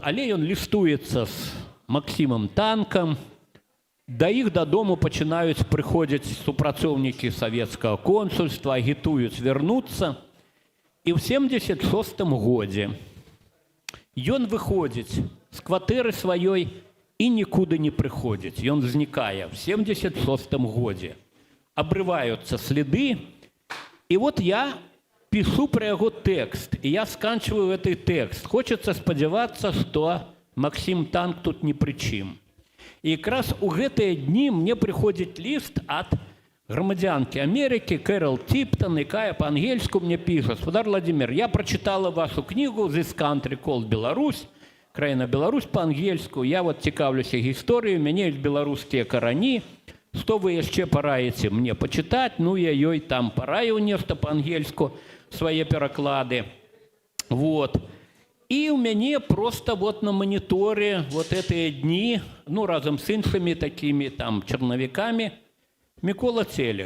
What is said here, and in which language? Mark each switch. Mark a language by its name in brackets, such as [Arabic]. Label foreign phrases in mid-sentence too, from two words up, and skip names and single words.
[Belarusian] Але ён лістуецца з Максімам Танкам, да іх дадому пачынаюць прыходзіць супрацоўнікі савецкага консульства, агітуюць вярнуцца. І ў 76-м годзе ён выходзіць з кватэры сваёй і нікуды не прыходзіць. Ён знікае в 76-м годзе. [Russian] Обрываются следы. И вот я пишу про его текст, и я сканчиваю этот текст. Хочется сподеваться, что Максим Танк тут ни при чем. И как раз у гэтыя дни мне приходит лист от громадянки Америки Кэрол Типтон, якая по-ангельску мне пишет: «Господар Владимир, я прочитала вашу книгу [English] «This country called [Belarusian] Беларусь», краіна Беларусь по-ангельску, я вот цікавлюся гісторыяй, у мяне ёсць беларускія карані, што вы яшчэ параеце мне пачытаць, ну я ёй там параіў нешта па-ангельску, свае пераклады. Вот. І ў мяне просто вот на маніторы вот гэтыя дні, ну разам з іншымі такімі там чарнавікамі, Мікола Целеш.